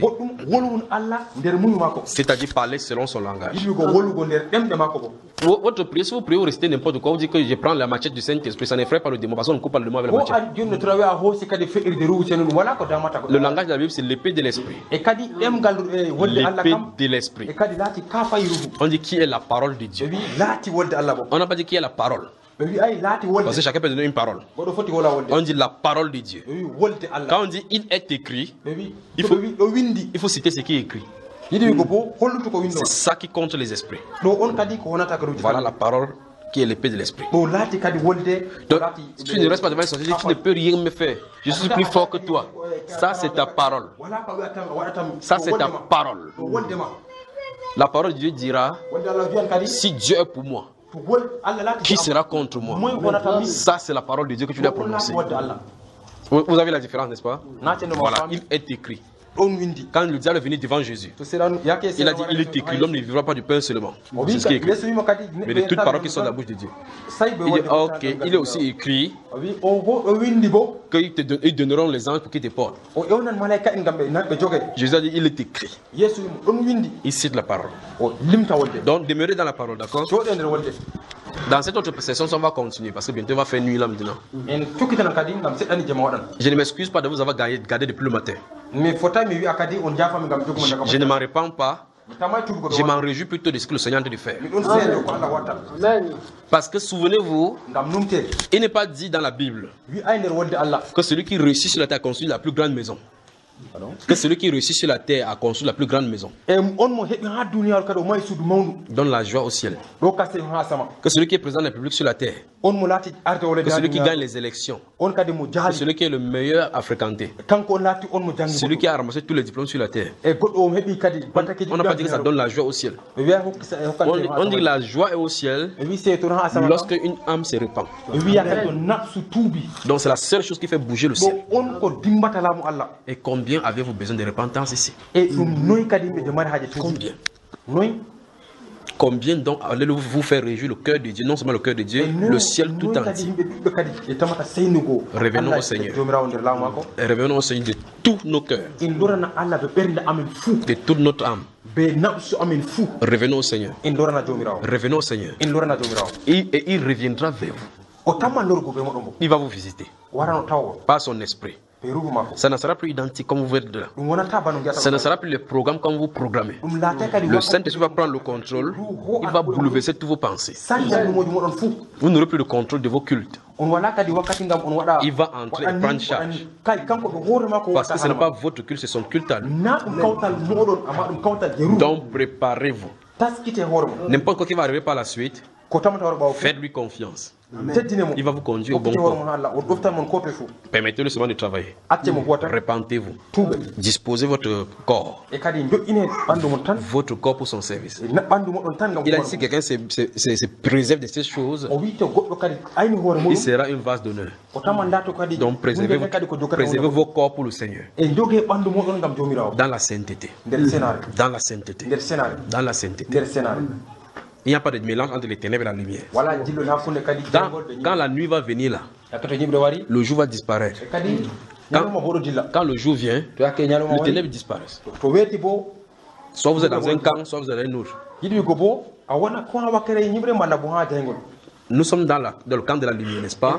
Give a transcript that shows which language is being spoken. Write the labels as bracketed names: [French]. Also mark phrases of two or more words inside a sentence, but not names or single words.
[Fula] goɗɗum wolwon allah nder muñu makko [French] C'est-à-dire parler selon son langage. [Fula] yiɗigo wollugo nder ɗemɗe makko bo [French] Votre prière, si vous priez ou restez n'importe quoi, vous dites que je prends la machette du Saint-Esprit, ça n'effraie pas le démon, parce qu'on ne coupe pas le démon avec la [Fula] ko [French] machette. [Fula] an joni no torawi a hoosi kadi feƴirde ruwuteno ɗum wala ko damata ko [French] Le langage de la Bible, c'est l'épée de l'Esprit. [Fula] e kadi ɗemgal wolde allah [French] L'épée [Fula] kam [French] de [Fula] e [French] l'Esprit. [Fula] kadi laati kafayi ruhu [French] On dit qui est la parole de [Fula] ɓe [French] Dieu. [Fula] wi laati wolde allah bo [French] On n'a pas dit qui est la parole. [Fula] ɓe wi ay laati wolde [French] Parce que chacun peut donner une parole. [Fula] goɗo foti wola wolde [French] On dit la parole de Dieu. [Fula] ɓe wi wolde allah [French] Quand on dit il est écrit, [Fula] ɓe wi [French] Il [Fula] to [French] faut- [Fula] ɓe wi ɗo windi [French] il faut citer ce qui est écrit. [Fula] yiɗi wigo bo hollutu ko windo [French] C'est ça qui compte les esprits. [Fula] ɗo on kadi ko wonata ko ruji [French] Voilà la parole qui est l'épée de l'Esprit. [Fula] ɗo laati kadi wolde [French] Donc, [Fula] laati [French] si tu ne restes pas devant les sorciers, tu ne peux rien me faire. Je suis plus fort que toi. Ça, c'est ta parole. [Fula] wala ko wiyatam waɗatam [French] Ça, c'est ta parole. [Fula] to woldema [French] La parole de Dieu dira, [Fula] wolde allah wiyan kadi [French] si Dieu est pour moi, [Fula] to wol allah laati [French] qui sera contre moi? [Fula] moy wonata min [French] Ça, c'est la parole de Dieu que tu dois [Fula] on laati [French] prononcer. [Fula] wolde allah [French] Vous avez la différence, n'est-ce pas? [Fula] natenoma [French] Voilà, [Fula] fami [French] il est écrit. [Fula] ɗon windi [French] Quand le diable est venu devant Jésus, [Fula] to seɗan yake [French] il a dit, il est écrit, l'homme ne vivra pas du pain seulement. [Fula] o [French] C'est [Fula] wi [French] ce qui est écrit. [Fula] yeso wima kadi [French] Mais de toutes paroles qui sortent de la bouche de Dieu. [Fula] say ɓe [French] Il dit, [Fula] wolde [French] ok, il est aussi écrit [Fula] o wi o bo ɗo windi bo [French] qu'ils donneront les anges pour qu'ils te portent. [Fula] o ƴewnan malaika en gam ɓe jogue [French] Jésus a dit, il est écrit. [Fula] yeeso wimo ɗon windi [French] Il cite la parole. [Fula] o limta wolde [French] Donc, demeurez dans la parole, d'accord? [Fula] jooɗe nder wolde [French] Dans cette autre session, on va continuer parce que bientôt il va faire nuit là maintenant. [Fula] en cukkitana kadi gam seɗɗani jama waɗan [French] Je ne m'excuse pas de vous avoir gardé depuis le matin. [Fula] mi fota mi wiya kadi on jafami gam joguma daga [French] Je ne m'en répands pas. [Fula] mi tamay tubugo [French] Je [Fula] ɗo [French] m'en réjouis plutôt de ce que le Seigneur est en train de faire. [Fula] mi ɗon seedo ko allah watta [French] Parce que souvenez-vous, [Fula] gam numtede [French] il n'est pas dit dans la Bible [Fula] wi ay nder wolde allah [French] que celui qui réussit sur la terre a construit la plus grande maison. Que celui qui réussit sur la terre a construit la plus grande maison. [Fula] e on mo heeɓi ha duniyaru kadi o mayi suudu mawndu [French] Donne la joie au ciel. [Fula] ɗo kaste ha sama [French] Que celui qui est président de la République sur la terre. [Fula] on mo laati arde o [French] Que [Fula] leddi ha [French] celui qui gagne [Fula] duniyaru [French] les élections. [Fula] on kadi mo [French] Que [Fula] jaali [French] celui qui est le meilleur à fréquenter. [Fula] kanko on laati on mo jangi [French] Celui qui a ramassé tous les diplômes sur la terre. [Fula] e goɗɗo o heeɓi kadi battakeji [French] On n'a pas dit que ça donne la joie au ciel. [Fula] ɓe wiya hokkata [French] On dit que la joie est au ciel [Fula] ɓe wi sey toon ha sama [French] lorsque une âme se répand. [Fula] ɓe wiya kadi to nafsu tuubi [French] Donc c'est la seule chose qui fait bouger le [Fula] ɗo [French] ciel. [Fula] on ko dimbata laamu allah [French] Et combien avez-vous besoin de repentance ici? [Fula] e ɗum noyi kadi ɓe mari haaji tuubi [French] Combien? [Fula] noyi [French] Combien donc allez-vous vous faire réjouir le cœur de Dieu, non seulement le cœur de Dieu, le ciel tout [Fula] noyi kadi [French] entier. [Fula] yimɓe ɗuɓɓe kadi e tamata seynugo [French] Revenons [Fula] Allah [French] au Seigneur. [Fula] jomirawo nder laamu makko [French] Et revenons au Seigneur de tous nos cœurs, [Fula] en dorana allah ɓe ɓernde amen fuu [French] de toute notre âme. [Fula] be nafsu amen fuu [French] Revenons au Seigneur. [Fula] en dorana jomirawo [French] Revenons au Seigneur. [Fula] en dorana jomirawo [French] Et il reviendra vers vous. [Fula] o tamman lorgo be moɗon bo [French] Il va vous visiter. [Fula] warano tawo [French] Par son esprit. [Fula] be ruhu makko [French] Ça ne sera plus identique comme vous êtes là. [Fula] ɗum wonata bano [French] Ça ne [Fula] guiyata [French] sera plus le programme comme vous programmez. [Fula] ɗum laate kadi [French] Le Saint-Esprit va prendre le contrôle. Il va bouleverser tous vos pensées. [Fula] sanjannumoji moɗon fuu [French] Vous n'aurez plus le contrôle de vos cultes. [Fula] on wala kadi wakkati ngam on waɗa [French] Il va entrer et prendre charge. [Fula] kay kanko ɗo hoore makko [French] Parce que ce n'est pas votre culte, c'est son culte à lui. [Fula] na ɗum kawtal moɗon amma ɗum kawtal je ruhu [French] Donc préparez-vous. [Fula] taskite hoore mo [French] N'importe quoi qui va arriver par la suite, [Fula] ko tamata hoore ɓawo [French] faites-lui confiance. [Fula] teddine mo [French] Il va vous conduire au bon [Fula] hokkite hoore [French] port. [Fula] mon ha allah o ɗoftan mon ko toe fuu [French] Permettez-le seulement de travailler. [Fula] acce mo huwata [French] Répentez-vous. [Fula] tuuɓe [French] Disposez votre corps. [Fula] e kadi joƴƴine ɓanndu mon tan [French] Votre corps pour son service. [Fula] e ɓanndu moɗon tan ngam [French] Il a dit si quelqu'un se préserve de ces choses, [Fula] o wi to goɗɗo kadi ayni hoore [French] il [Fula] muɗum [French] sera une vase d'honneur. [Fula] o taman dato kadi [French] Donc préservez, [Fula] kadi ko jokkata [French] préservez vos corps pour le Seigneur. [Fula] e jogue ɓanndu moɗon ngam jomirawo [French] Dans la sainteté. [Fula] nder sénare [French] Dans la sainteté. [Fula] nder sénare [French] Dans la sainteté. [Fula] nder sénare [French] Il n'y a pas de mélange entre les ténèbres et la lumière. [Fula] wala jillo hakkunde kadi [French] Quand la nuit va venir là, [Fula] yakkato ñiɓre wari [French] le jour va disparaître. [Fula] e kadi ñalowma hoɗo dilla [French] Quand le jour vient, [Fula] to yakke ñalowma [French] les [Fula] wari [French] ténèbres disparaissent. [Fula] to weeti bo [French] Soit vous êtes dans un camp, soit vous êtes dans un autre. [Fula] yiɗi ko bo a wona ko ha wakkere ñiɓre malla bo ha jeygol [French] Nous sommes dans le camp de la lumière, n'est-ce pas?